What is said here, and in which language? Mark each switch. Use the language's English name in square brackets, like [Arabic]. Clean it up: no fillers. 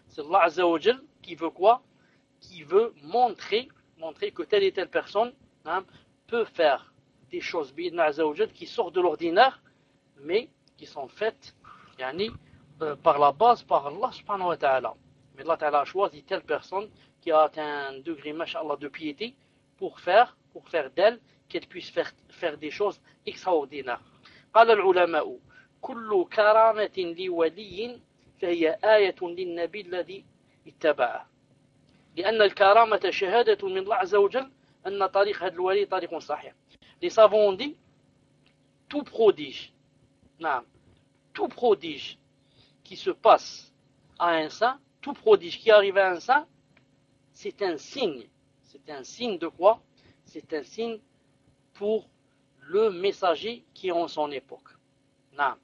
[French] C'est Allah azza wa jal qui veut quoi? Qui veut montrer que telle et telle personne, hein, peut faire des choses bien azza wa jal qui sortent de l'ordinaire, mais qui sont faites, yani, par la base, par Allah subhanahu wa ta'ala. Mais Allah ta'ala a choisi telle personne qui a atteint un degré, mashallah, de piété pour faire d'elle qu'elle puisse faire des choses extraordinaires. [Arabic] قال العلماء كل كرامة لولي فهي آية للنبي الذي اتبعه لأن الكرامة شهادة من الله عز وجل أن طريق هذا الولي طريق صحيح. [French] Les savants ont dit, tout prodige, نعم, tout prodige qui se passe à un saint, tout prodige qui arrive à un saint, c'est un signe. C'est un signe de quoi? C'est un signe pour le messager qui est en son époque. Non.